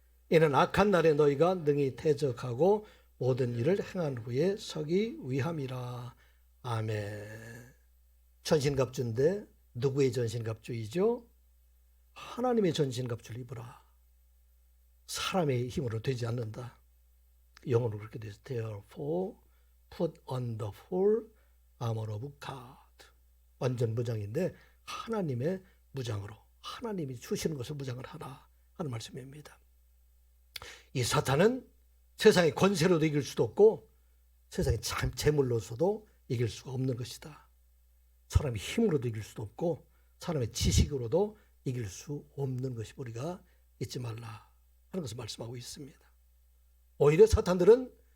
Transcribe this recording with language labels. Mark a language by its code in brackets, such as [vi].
[ko] 이는 악한 날에 너희가 능히 대적하고 모든 일을 행한 후에 서기 위함이라. 아멘. 전신갑주인데 누구의 전신갑주이죠? 하나님의 전신갑주를 입으라. 사람의 힘으로 되지 않는다. 영어로 그렇게 되어 있어요. [en] Therefore put on the full armor of God. [ko] 완전 무장인데 하나님의 무장으로 하나님이 주시는 것을 무장을 하라 하는 말씀입니다. 이 사탄은 세상의 권세로도 이길 수도 없고 세상의 재물로서도 이길 수가 없는 것이다. 사람의 힘으로도 이길 수도 없고 사람의 지식으로도 이길 수 없는 것이 우리가 잊지 말라 하는 것을 말씀하고 있습니다. 오히려 사탄들은